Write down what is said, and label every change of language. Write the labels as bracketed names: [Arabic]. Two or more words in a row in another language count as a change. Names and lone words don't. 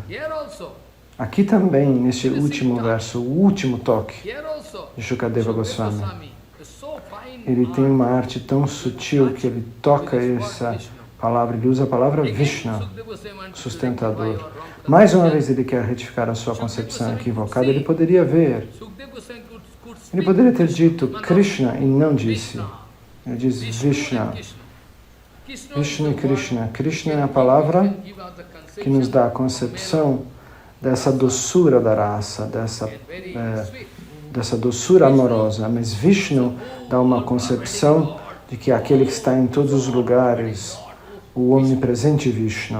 [Portuguese] Aqui também, neste último verso, o último toque de Shukadeva Goswami, ele tem uma arte tão sutil que ele toca essa palavra, ele usa a palavra Vishnu, sustentador. Mais uma vez ele quer retificar a sua concepção equivocada. Ele poderia ver, ele poderia ter dito Krishna e não disse. Ele diz Vishnu. Vishnu e Krishna. Krishna é a palavra que nos dá a concepção dessa doçura da raça, dessa doçura amorosa. Mas Vishnu dá uma concepção de que é aquele que está em todos os lugares, o onipresente Vishnu.